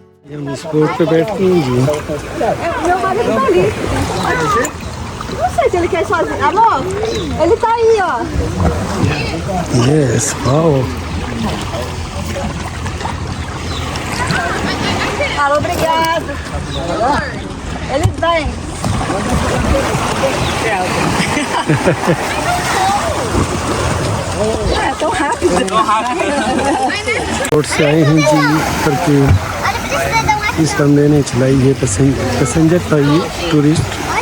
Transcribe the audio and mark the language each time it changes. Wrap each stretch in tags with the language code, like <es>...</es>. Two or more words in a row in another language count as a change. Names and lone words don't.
<hi>ये हम इस बोट पे बैठते हैं जी।</hi> <pt>Meu marido tá ali. Não sei se ele quer ir sozinho. Amor, ele tá aí, ó.</pt> <en>Yes wow.</en> <pt>Fala, obrigado. Ele vem. É tão rápido.</pt> <hi>बोट से आए हैं जी करके इस बंदे ने चलाई है। पैसेंजर था ये टूरिस्ट।</hi>